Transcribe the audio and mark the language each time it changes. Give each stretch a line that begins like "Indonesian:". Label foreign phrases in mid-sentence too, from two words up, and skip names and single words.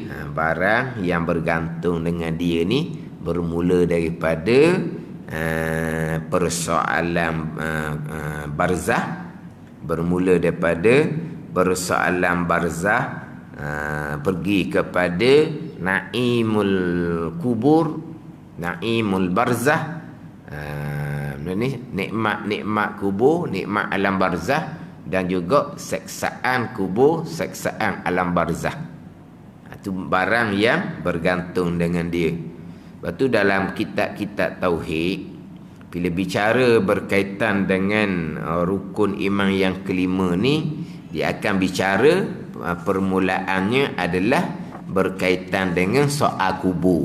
Malay: Barang yang bergantung dengan dia ni bermula daripada persoalan barzah. Bermula daripada persoalan barzah, pergi kepada
Arabic: naimul kubur, naimul barzah,
Malay: nikmat kubur, nikmat alam barzah, dan juga seksaan kubur, seksaan alam barzah. Itu barang yang bergantung dengan dia. Lepas tu dalam kitab-kitab tauhid, bila bicara berkaitan dengan rukun iman yang kelima ni, dia akan bicara permulaannya adalah berkaitan dengan soal kubur.